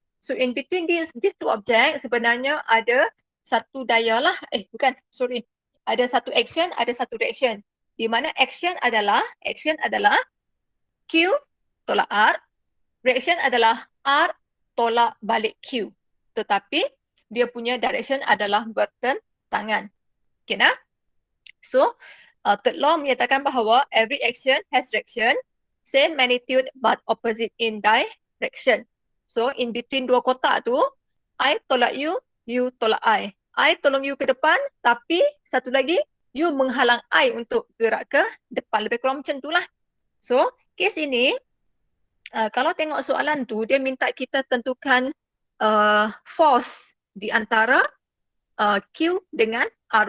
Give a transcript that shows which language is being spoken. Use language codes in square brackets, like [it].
[ms] So [en] in between these two objects [ms] sebenarnya ada satu daya lah, ada satu action, ada satu reaction. Di mana action adalah Q tolak R, reaction adalah R tolak balik Q. Tetapi dia punya direction adalah bertentangan. Okay nah? [en] So, third law [ms] menyatakan bahawa [en] every action has reaction, same magnitude but opposite in direction. [ms] So, in between dua kotak tu, I tolak you, you tolak I. I tolong you ke depan, tapi satu lagi, you menghalang I untuk gerak ke depan. Lebih kurang macam itulah. So, kes ini, kalau tengok soalan tu, dia minta kita tentukan force di antara Q dengan R.